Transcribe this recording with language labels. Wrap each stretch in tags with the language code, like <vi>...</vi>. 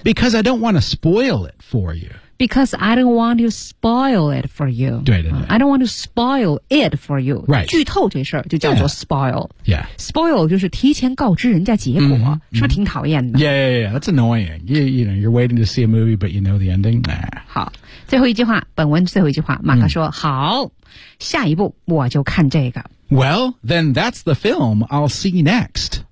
<en>Because I don't want to spoil it for you。 Because I don't want to spoil it for you.</en> <zh>对。</zh> <en>I don't want to spoil it for you. Right.</en> <zh>剧透这事儿就叫做 spoil.</zh> <en>Yeah.</en> <zh>Spoil 就是提前告知人家结果，是不是挺讨厌的？</zh> <en>Yeah. That's annoying. You know, you're waiting to see a movie, but you know the ending. Nah.</en> <zh>好，最后一句话，本文最后一句话，马克说：“好，下一步我就看这个。”</zh> <en>Well, then that's the film I'll see next.</en>